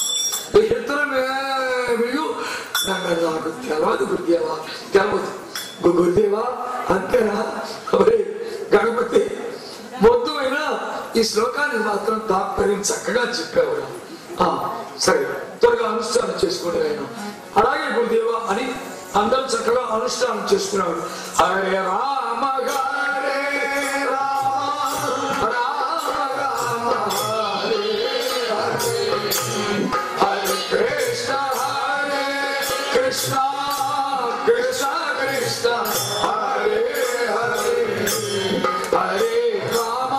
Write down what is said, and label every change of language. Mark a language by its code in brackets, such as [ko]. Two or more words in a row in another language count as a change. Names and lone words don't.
[te] ఇతరులు నాకు తెలవదు గురుదేవా, తెలవదు గురుదేవా. అంతేనా? గణపతి, మొద్దు అయినా ఈ శ్లోకానికి మాత్రం తాత్పర్యం చక్కగా చెప్పేవాడు. సరే, త్వరగా అనుష్ఠానం చేసుకోండి ఆయన. అలాగే గురుదేవా అని అందరూ చక్కగా అనుష్ఠానం చేసుకున్నాడు. [sa] హరే రామ హరే రామ రామ రామ హరే హరే హరే కృష్ణ కృష్ణ కృష్ణ కృష్ణ హరే హరే హరే రామ